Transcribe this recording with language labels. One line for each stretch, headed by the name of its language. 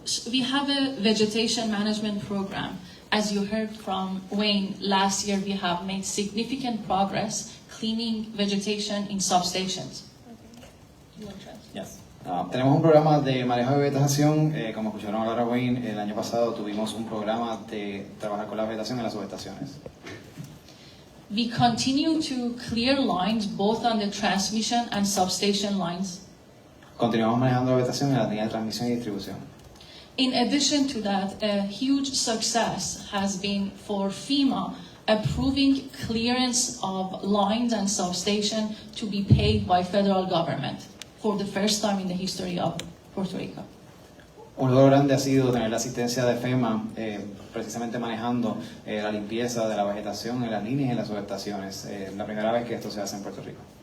English: We have a vegetation management program. As you heard from Wayne, last year we have made significant progress cleaning vegetation in substations. Yes.
Spanish: Tenemos un programa de manejo de vegetación, como escucharon hablar a Wayne, el año pasado tuvimos un programa de trabajar con la vegetación en las subestaciones.
English: We continue to clear lines both on the transmission and substation lines.
Spanish: Continuamos manejando la vegetación en la línea de transmisión y distribución.
English: In addition to that, a huge success has been for FEMA approving clearance of lines and substation to be paid by federal government for the first time in the history of Puerto Rico.
Spanish: Un logro grande ha sido tener la asistencia de FEMA, precisamente manejando la limpieza de la vegetación en las líneas y en las subestaciones. La primera vez que esto se hace en Puerto Rico.